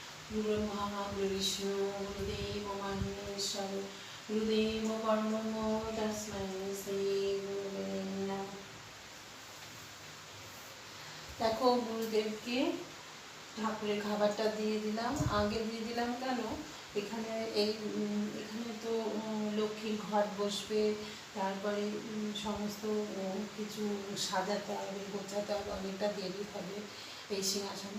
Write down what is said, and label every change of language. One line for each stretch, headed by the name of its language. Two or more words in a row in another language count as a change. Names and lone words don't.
Sanskrit: गुरुर्ब्रह्मा गुरुर्विष्णु गुरुदेवो महेश्वर गुरुदेवो परब्रह्म तस्मै श्री गुरुवे नमः।
Bangla: দেখো গুরুদেবকে ঠাকুরের খাবারটা দিয়ে দিলাম। আগে দিয়ে দিলাম কেন, এখানে এখানে তো লক্ষ্মীর ঘট বসবে, তারপরে সমস্ত কিছু সাজাতে হবে, গোছাতে হবে, অনেকটা দেরি হবে এই সিংহাসনে।